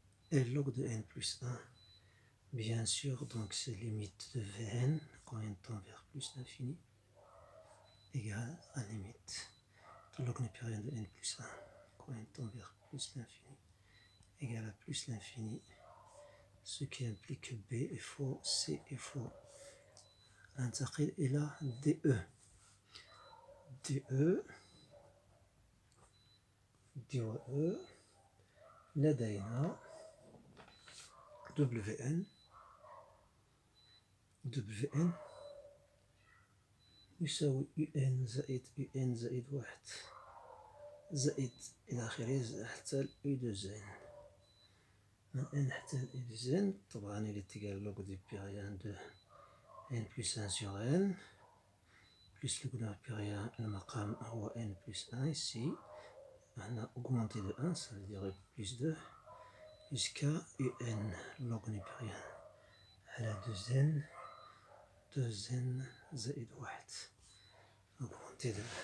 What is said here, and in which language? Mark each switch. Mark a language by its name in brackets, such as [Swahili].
[French] Et log de n plus 1, bien sûr, donc c'est limite de Vn quand n tend vers plus l'infini égale à limite de log népérien de n plus 1 quand n tend vers plus l'infini égale à plus l'infini, ce qui implique que B est faux, C est faux. [Arabic] ننتقل إلى DE. DE لدينا WN يساوي UN زائد 1 زائد إلى آخره حتى U2N. من N حتى U2N طبعا [French] il est égal au log népérien de n plus 1 sur n plus log népérien [Arabic] المقام هو [French] n plus 1 ici. On a augmenté de 1, ça veut dire plus 2 jusqu'à un log népérien على 2n زائد 1 augmenté de 1.